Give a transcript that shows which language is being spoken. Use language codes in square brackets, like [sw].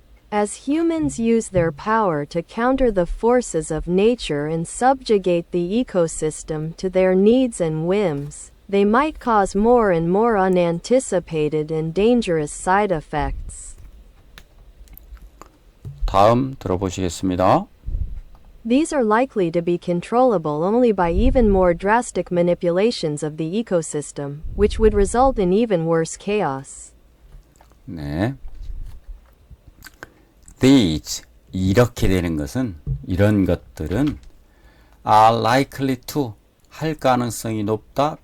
[en] As humans use their power to counter the forces of nature and subjugate the ecosystem to their needs and whims, they might cause more and more unanticipated and dangerous side effects. [ko] 다음 들어보시겠습니다. [en] These are likely to be controllable only by even more drastic manipulations of the ecosystem, which would result in even worse chaos. [ko] 네. These 이렇게 되는 것은 이런 것들은 [en] are likely to [ko] 할 가능성이 높다.